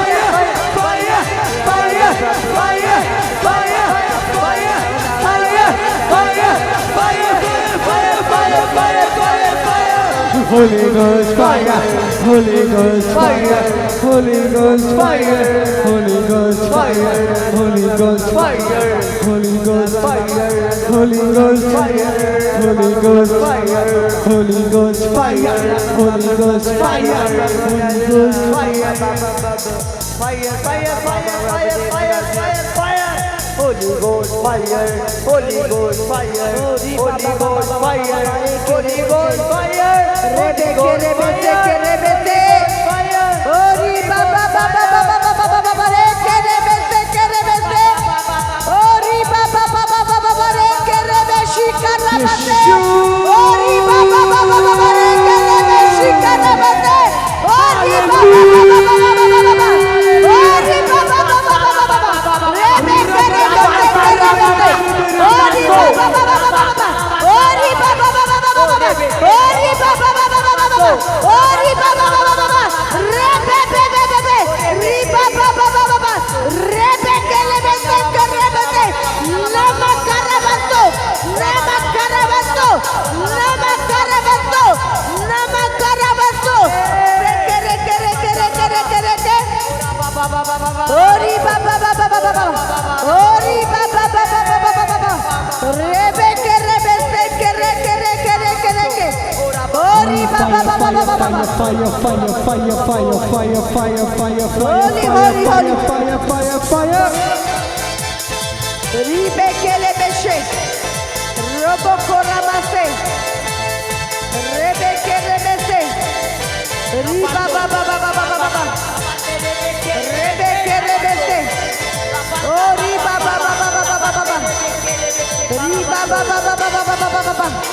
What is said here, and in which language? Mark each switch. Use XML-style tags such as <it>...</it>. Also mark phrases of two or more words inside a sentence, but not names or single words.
<en>Holy Ghost fire, Holy Ghost fire, Holy Ghost fire, Holy Ghost fire, Holy Ghost fire, Holy Ghost fire, Holy Ghost fire, Holy Ghost fire, Holy Ghost fire, Holy Ghost fire, Holy Ghost fire, fire, fire, fire, fire, fire, fire, fire. Holy Ghost fire, Holy Ghost fire, Holy Ghost fire, Holy Ghost fire, rebeke rebete rebete ori baba baba baba baba baba reke rebete rebete ori baba baba baba reke rebeshi karabate ori baba baba baba reke rebeshi karabate ori baba baba baba baba ori baba baba baba rebeke rebete rebete ori baba baba baba ori baba baba baba ori baba Ori baba baba baba rebe bebe bebe riba baba baba baba rebe kelebe rebete nama karabato nama karabato nama karabato nama karabato kere kere kere kere kere kere ori baba baba baba ori baba baba baba baba rebe kelebe kere kere kere kere kere ori baba baba baba fire, fire, fire, fire, fire, fire, fire, Holy, fire, holy, fire, holy. fire, fire, fire. Ribekele beshe, robo koramase, rebekele bese, riba baba baba baba baba, rebekele bese, oh riba baba baba baba baba, riba baba baba baba baba baba.</en>